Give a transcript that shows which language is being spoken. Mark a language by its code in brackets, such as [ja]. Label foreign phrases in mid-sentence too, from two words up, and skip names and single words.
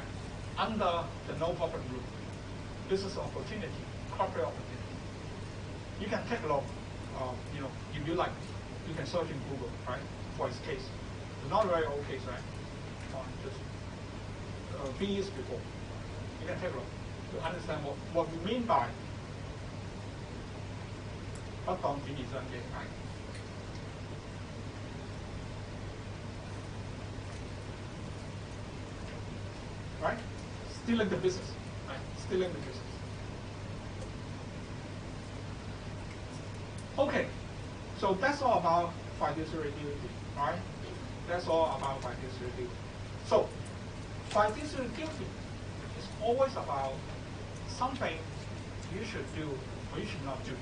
[en] Under the no-profit rule, business opportunity, corporate opportunity. You can take a look, if you like, you can search in Google, right, for his case. It's not a very old case, right? Just 3 years before. You can take a look. to understand what we mean by [yue] 不當轉移商機係。 [en] Right? Stealing the business. Right? Stealing the business. Okay, so that's all about fiduciary duty, right? That's all about fiduciary duty. So, fiduciary duty is always about something you should do or you should not do.